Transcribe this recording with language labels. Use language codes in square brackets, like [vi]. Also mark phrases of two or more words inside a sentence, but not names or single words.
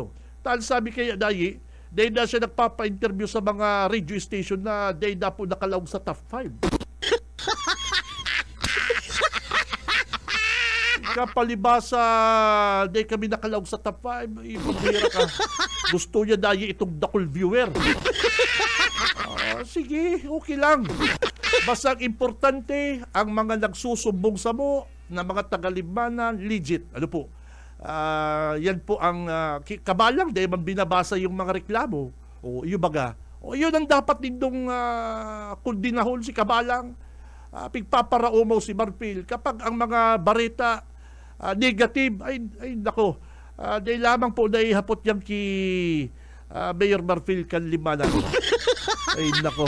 [bik] Tal sabi kaya dahil na siya nagpapa-interview sa mga radio station na dahil na po nakalawag sa top 5. Kapalibasa, dahil kami nakalawag sa top 5, ipagmira ka. Gusto niya dahil itong dakol viewer. Sige, okay lang. Basta importante, ang mga nagsusumbong sa mo na mga taga-Libanan, legit. Yan po ang kabalang dahil man binabasa yung mga reklamo. Yung baga. Yun ang dapat nindong kundinahon si kabalang. Pigpaparaumaw si Marfil. Kapag ang mga bareta negative, ay nako. Dahil lamang po dahil hapot yan ki Mayor Marfil kan Libanan. Ay nako.